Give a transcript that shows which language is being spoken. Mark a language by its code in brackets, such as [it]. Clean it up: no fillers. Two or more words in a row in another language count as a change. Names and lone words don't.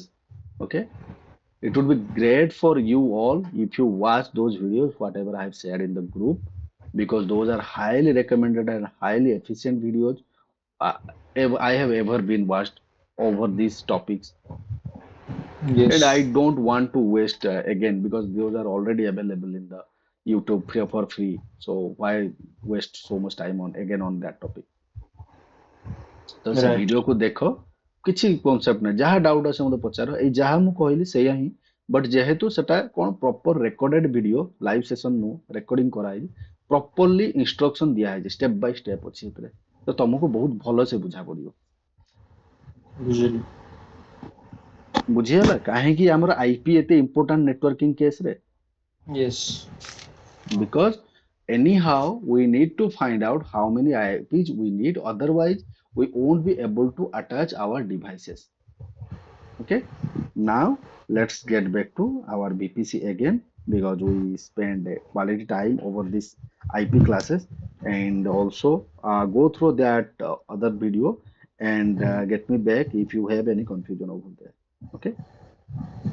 [en] Okay, it would be great for you all if you watch those videos whatever I have shared in the group, because those are highly recommended and highly efficient videos I have ever been watched over these topics. Yes. And I don't want to waste again, because those are already available in the YouTube for free, so why waste so much time on that topic? [or] ତ ସେ ଭିଡିଓକୁ ଦେଖ, କିଛି କନସେପ୍ଟ ନାହିଁ, ଯାହା ଡାଉଟ ଅଛି ମୋତେ ପଚାର, ଏଇ ଯାହା ମୁଁ କହିଲି ସେଇଆ ହିଁ, ବଟ୍ ଯେହେତୁ ସେଟା କଣ [en] proper recorded video, live session [or] ନୁହଁ, ରେକର୍ଡିଂ କରାହେଇଛି, [en] properly instruction [or] ଦିଆହେଇଛି, [en] step by step [or] ଅଛି ସେଥିରେ, ତ ତମକୁ ବହୁତ ଭଲସେ ବୁଝା ପଡିବ। ବୁଝିହେଲା କାହିଁକି ଆମର ଆଇପି ଏତେ [en] important networking [or] କେସରେ? [en] Yes. Because anyhow we need to find out how many IPs we need, otherwise we won't be able to attach our devices. Okay, now let's get back to our VPC again, because we spend quality time over this IP classes, and also go through that other video and get me back if you have any confusion over there.